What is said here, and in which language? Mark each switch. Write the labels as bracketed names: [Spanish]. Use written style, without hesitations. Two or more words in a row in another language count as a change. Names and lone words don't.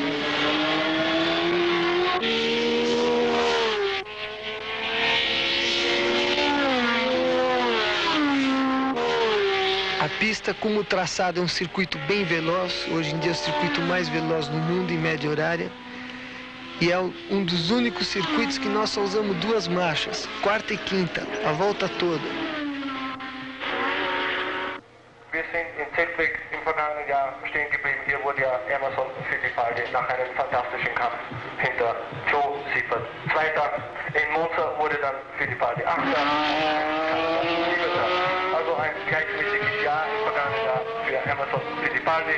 [Portuguese] A pista, como o traçado é um circuito bem veloz, hoje em dia é o circuito mais veloz no mundo em média horária, e é um dos únicos circuitos que nós só usamos duas marchas, quarta e quinta, a volta toda. [German] Wir sind in Zedwick im vergangenen Jahr stehen geblieben. Hier wurde ja Emerson Fittipaldi nach einem fantastischen Kampf hinter Joe Seifert Zweiter. In Monza wurde dann Fittipaldi Achter. Also ein gleichmäßiges Jahr im vergangenen Jahr für Emerson Fittipaldi.